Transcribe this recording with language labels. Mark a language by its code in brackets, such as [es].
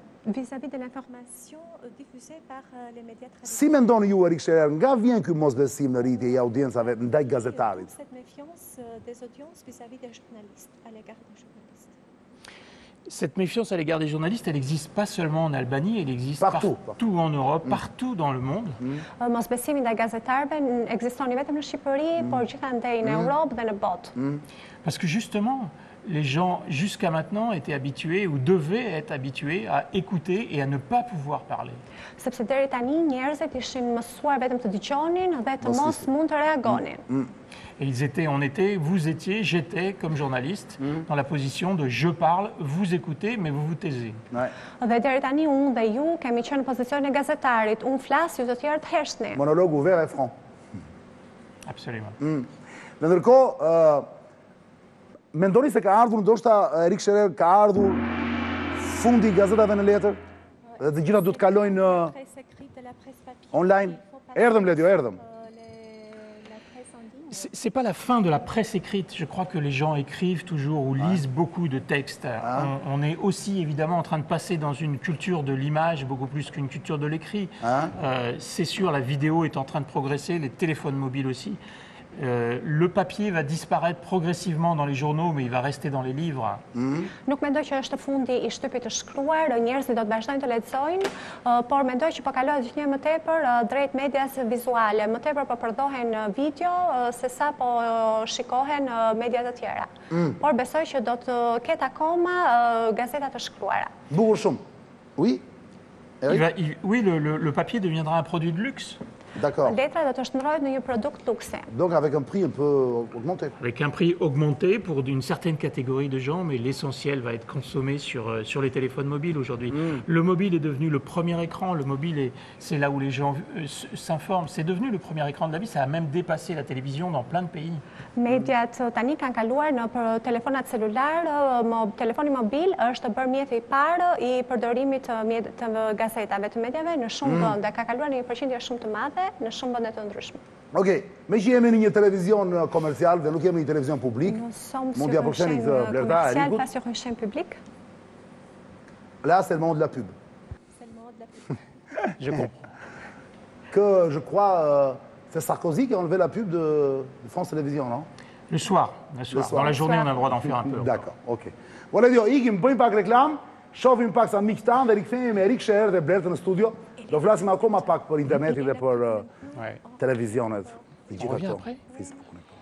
[fr] Vis-à-vis de l'information diffusée par les médias traditionnels. [sq] Si mendoni ju Erik Sherer, nga vjen ky mosbesim në rritje i audiencave ndaj gazetarit? [fr] Cette méfiance des audiences vis-à-vis des journalistes, à l'égard des journalistes. Cette méfiance à l'égard des journalistes, elle n'existe pas seulement en Albanie, elle existe Partout. partout en Europe, partout dans le monde. [sq] Mosbesimi ndaj gazetarëve ekziston vetëm në Shqipëri, por gjithandej në Europë dhe në botë. [fr] Parce que justement, les gens, jusqu'à maintenant, étaient habitués ou devaient être habitués à écouter et à ne pas pouvoir parler. [sq] Sepse deri tani njerëzit ishin mësuar vetëm të dëgjonin dhe të mos mund të reagonin. [fr] Et vous étiez, j'étais, comme journaliste, dans la position de je parle, vous écoutez, mais vous vous taisez. Ouais. [sq] Dhe deri tani unë dhe ju kemi qenë në pozicionin e gazetarit. Unë flas, ju të tjerë të heshni. [fr] Monolog ouvert et franc. Absolument. [sq] Në ndërkohë, mendoni se ka ardhur, ndoshta Erik Sherer ka ardhur fundi i gazetave në letër dhe të gjitha do të kalojnë në [fr] Presse écrite de la presse papier. [sq] online. [fr] Il faut passer, [sq] Erdhëm Ledio, erdhëm. [fr] la presse en ligne. C'est pas la fin de la presse écrite. Je crois que les gens écrivent toujours ou lisent beaucoup de textes. On est aussi évidemment en train de passer dans une culture de l'image beaucoup plus qu'une culture de l'écrit. C'est sûr, la vidéo est en train de progresser, les téléphones mobiles aussi. Le papier va disparaître progressivement dans les journaux, mais il va rester dans les livres. [sq] Nuk mendoj që është fundi i shtypit të shkruar, njerëzit do të vazhdojnë të lexojnë, por mendoj që po kalohet gjithnjë më tepër drejt medias vizuale, më tepër po përdorhen video sesa po shikohen media të tjera. Por besoj që do të ketë akoma gazeta të shkruara. Bukur shumë. Oui? [fr] Oui, le papier deviendra un produit de luxe. D'accord. [sq] letra do të shndërrohet në një produkt luksi. [fr] Donc avec un prix un peu augmenté. Avec un prix augmenté pour une certaine catégorie de gens, mais l'essentiel va être consommé sur les téléphones mobiles aujourd'hui. Le mobile est devenu le premier écran, le mobile c'est là où les gens s'informent. C'est devenu le premier écran de la vie, ça a même dépassé la télévision dans plein de pays. [sq] Mediat tani kanë kaluar në për telefonat celular, telefoni mobil është bërë mjeti I parë I përdorimit të gazetave të medjave në shumë vende, ka kaluar në një përqindje shumë të madhe në shumë vende të ndryshme. Ok, me që jemi në një televizion komercial dhe nuk jemi në një televizion publik, mund t'ja përsheni këtë Blerta Erikut. [fr] Pas sur une chaîne publique. Là, c'est le monde de la pub. C'est le monde de la pub. Je comprends. Que je crois, c'est Sarkozy qui a enlevé la pub de France Télévisions, non? Le soir. Dans la journée, on a le droit d'en faire un peu. D'accord, ok. [sq] Vola dio, ikim, bëjmë pak reklam, shohim pak sa miq tanë dhe rikthehemi me Erik Sherer dhe Blerta në studio. Do flasim akoma pak për internetin dhe për televizionet. Të gjitha këto. Facebook-un.